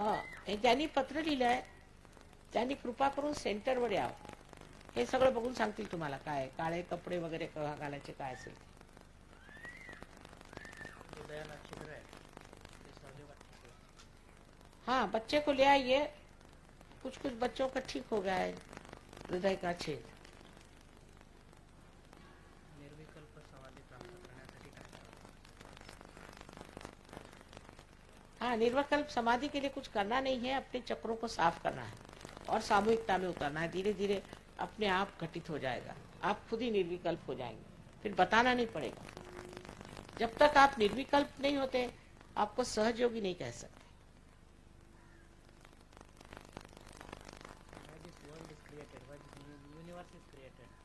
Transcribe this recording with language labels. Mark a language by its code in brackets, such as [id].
[mr] हा, हे ज्यांनी पत्र लिहिलंय त्यांनी कृपा करून सेंटरवर यावं. हे सगळं बघून सांगतील तुम्हाला काय काळे कपडे वगैरे केव्हा घालायचे काय असेल. जे दयानाथ छिद्र आहे ते सहजयोगात ठीक होतं. [hi] हाँ, बच्चे को ले आइए। कुछ कुछ बच्चों का ठीक हो गया है हृदय का छेद। निर्विकल्प समाधी प्राप्त करण्यासाठी काय करावं? हाँ, निर्विकल्प समाधि के लिए कुछ करना नहीं है, अपने चक्रों को साफ करना है और सामूहिकता में उतरना है। धीरे धीरे अपने आप घटित हो जाएगा, आप खुद ही निर्विकल्प हो जाएंगे, फिर बताना नहीं पड़ेगा। जब तक आप निर्विकल्प नहीं होते आपको सहयोगी नहीं कह सकते। [en] Why this world is created? Why this universe is created?